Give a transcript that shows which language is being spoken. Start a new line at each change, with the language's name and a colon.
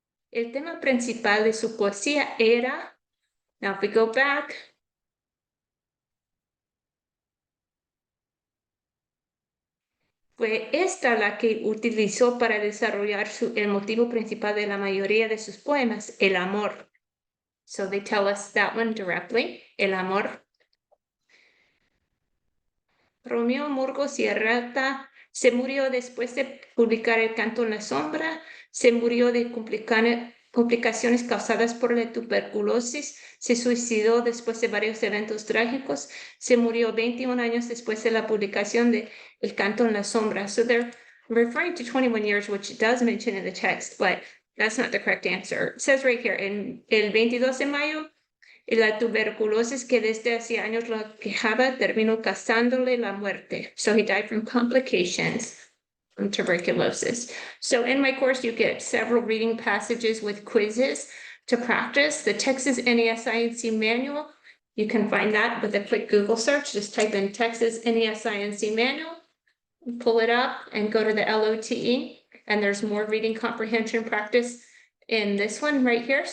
Spanish: El tema principal de su poesía era,
English: now if we go back,
Spanish: fue esta la que utilizó para desarrollar el motivo principal de la mayoría de sus poemas, el amor.
English: So they tell us that one directly,
Spanish: el amor. Romeo Murgos y Errata se murió después de publicar El canto en la sombra, se murió de complicaciones causadas por la tuberculosis, se suicidó después de varios eventos trágicos, se murió 21 años después de la publicación de El canto en la sombra.
English: So they're referring to 21 years, which it does mention in the text, but that's not the correct answer. It says right here,
Spanish: en el 22 de mayo, la tuberculosis que desde hace años lo quejaba terminó causándole la muerte.
English: So he died from complications from tuberculosis. So in my course, you get several reading passages with quizzes to practice. The Texas NESINC manual, you can find that with a quick Google search. Just type in Texas NESINC manual, pull it up and go to the LOTE, and there's more reading comprehension practice in this one right here.